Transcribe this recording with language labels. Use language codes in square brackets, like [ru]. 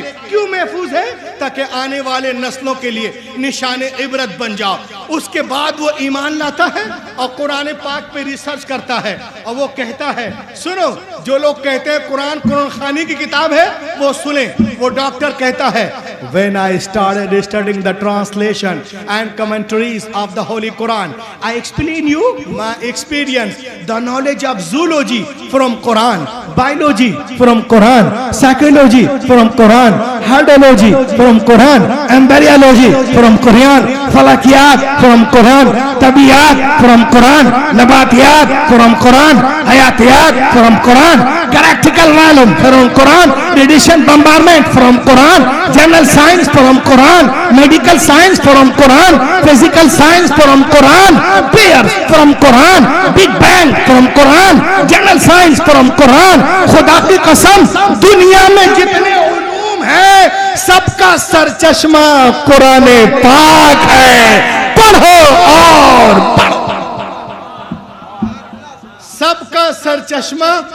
[hi] क्यों महफूज है? ताकि आने वाले नस्लों के लिए निशाने इबरत बन जाओ। उसके बाद वो ईमान लाता है और कुरान पाक पे रिसर्च करता है और वो कहता है, सुनो, जो लोग कहते हैं कुरान कुरान खानी की किताब है वो सुने। वो डॉक्टर कहता है [en] when I started studying the translation and commentaries of the Holy Quran, I explain you my experience, the knowledge of zoology from Quran, biology from Quran, psychology from Quran, hydrology from Quran, embryology from Quran, falakiyat from Quran, tabiyat from Quran, nabatiyat from Quran, hayatiyat from Quran, galactical volume from Quran, radiation bombardment from Quran, general science from Quran, medical science from Quran, physical science from Quran, prayers from Quran, Big Bang from Quran, general science from Quran. [hi] खुदा की कसम, दुनिया में जितने उलूम है सबका सरचश्मा कुरान पाक है। पढ़ो और पढ़ो, सबका सरचश्मा।